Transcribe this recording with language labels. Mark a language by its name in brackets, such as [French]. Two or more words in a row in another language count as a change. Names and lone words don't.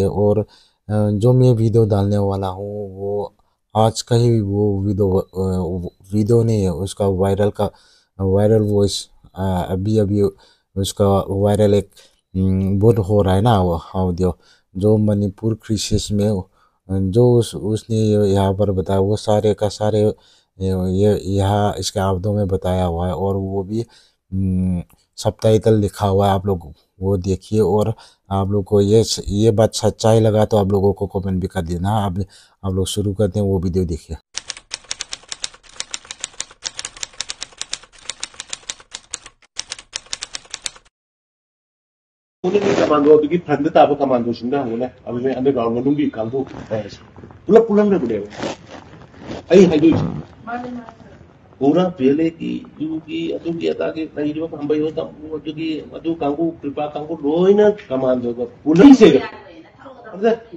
[Hindi] और जो मैं वीडियो डालने वाला हूँ वो आज का ही वो वीडियो नहीं है, उसका वायरल वॉइस अभी अभी उसका वायरल एक बहुत हो रहा है ना वो ऑडियो, जो मणिपुर क्रिसिस में जो उसने यहाँ पर बताया वो सारे का सारे ये यहाँ इसके शब्दों में बताया हुआ है और वो भी सबटाइटल लिखा हुआ है। आप लोग वो देखिए और आप लोग को ये बात सच्चाई लगा तो आप लोगों को कमेंट भी कर देना। अब आप लोग शुरू करते हैं, वो वीडियो देखिए। [Manipuri] ꯄꯨꯂꯞ ꯀꯃꯥꯟꯗꯣꯗꯨꯒꯤ ꯐ꯭ꯔꯟꯗ ꯇꯥꯕ ꯀꯃꯥꯟꯗꯣꯁꯤꯡꯗ ꯍꯪꯉꯨꯅꯦ ꯑꯗꯨꯅꯦ ꯑꯟꯗꯔꯒ꯭ꯔꯥꯎꯟ ꯃꯅꯨꯡꯒꯤ ꯀꯥꯡꯕꯨ ꯍꯥꯏꯔꯤꯁꯦ ꯄꯨꯂꯞ ꯄꯨꯜꯂꯝꯗꯕꯅꯦꯕ ꯑꯩ ꯍꯥꯏꯗꯣꯏꯁꯦ ꯄꯨꯔꯥ ꯄꯤꯑꯦꯜꯑꯦꯒꯤ ꯌꯨꯒꯤ ꯑꯗꯨꯒꯤ ꯑꯗꯥꯒꯤ ꯂꯩꯔꯤꯕ ꯈꯝꯕꯩꯍꯣ ꯀꯥꯡꯕꯨ ꯑꯗꯨꯒꯤ ꯑꯗꯨ ꯀꯥꯡꯕꯨ ꯀ꯭ꯔꯤꯄꯥ ꯀꯥꯡꯕꯨ ꯂꯣꯏꯅ ꯀꯃꯥꯟꯗꯣꯒ ꯄꯨꯂꯞ ꯆꯩꯔꯛꯄ ꯑꯗꯨꯗ